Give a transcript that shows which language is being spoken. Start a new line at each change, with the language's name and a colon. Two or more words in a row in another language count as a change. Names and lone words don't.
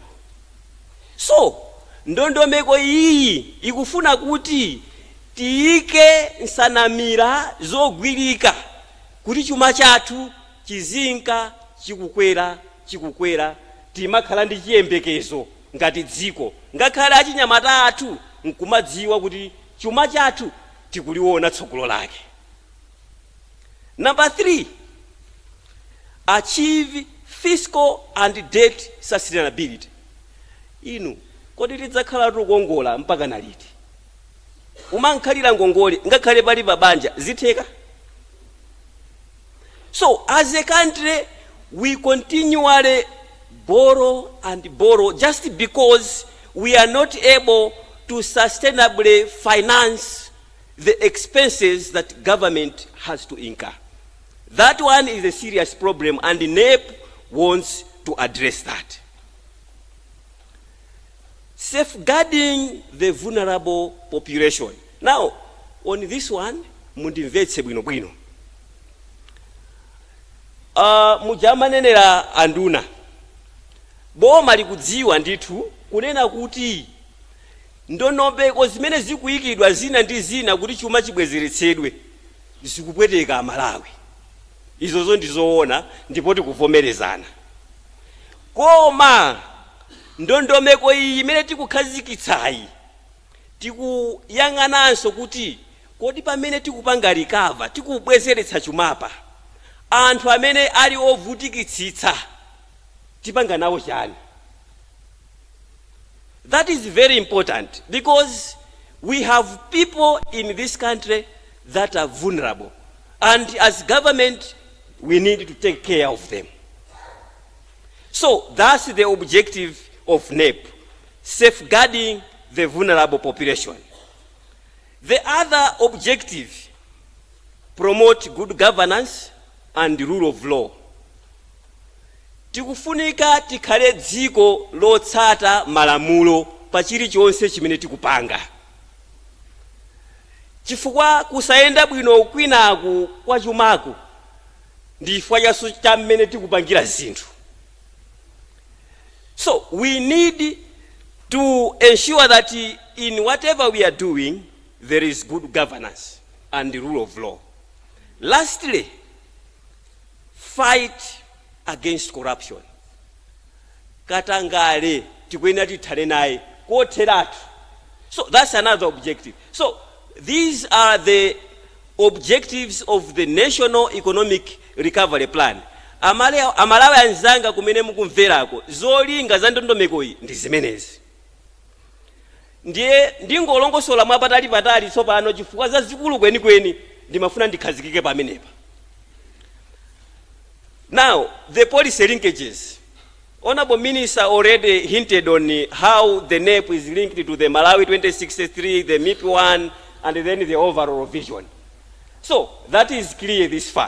Nyanja: So ndondomeko iyi ikufuna kuti tiyike nsanamira zogwirika kuti chuma chathu chizinka chikukwera, timakhala ndi chiyembekezo ngati dziko, ngakhale achinyamata athu nkumadziwa kuti chuma chathu tikuliona tsogolo lake.
English: Number 3, achieve fiscal and debt sustainability.
Nyanja: Inu kodi tidzakhala tukongola mpaka naliti? Umankhalira ngongole ngakhale pali babanja zitheka?
English: So as a country we continually borrow and borrow just because we are not able to sustainably finance the expenses that government has to incur. That one is a serious problem, and the NEP wants to address that. Safeguarding the vulnerable population. Now, on this one,
Nyanja: mundimvetse bwino. Mujamanenera anduna. Boma likudziwa ndithu kunena kuti ndondomeko zimene zikuyikidwa zina ndi zina kuti chuma chibwezeretsedwe zikupweteka Malawi. Izozo ndizoona ndipo tikuvomerezana. Koma ndondomeko iyi imene tikukhazikitsayi tikuyang'ananso kuti kodi pamene tikupanga recover tikubwezeretsa chumapa anthu amene ali ovutikitsitsa tipanga nawo chani.
English: That is very important because we have people in this country that are vulnerable, and as government we need to take care of them. So that's the objective of NEP, safeguarding the vulnerable population. The other objective, promote good governance and rule of law.
Nyanja: Tikufunika tikhale dziko lotsata malamulo pa chilichonse chimene tikupanga. Chifukwa kusayenda bwino kwinaku kwa chumaku ndi chifukwa chaso cha mmene tikupangira zinthu.
English: So we need to ensure that in whatever we are doing there is good governance and the rule of law. Lastly, fight against corruption.
Nyanja: Katangale tikuyenera tithane naye kotheratu.
English: So that's another objective. So these are the objectives of the National Economic Recovery Plan.
Nyanja: Amalawi anzanga kumene mukumverako zolinga za ndondomeko iyi ndi zimenezi. Ndiye ndingolongosola mwapatali tsopano chifukwa zazikulu kwenikweni ndimafuna ndikhazikike pamenepa.
English: Now, the policy linkages. Honorable Minister already hinted on how the NEP is linked to the Malawi 2063, the MIP 1, and then the overall vision. So, that is clear this far.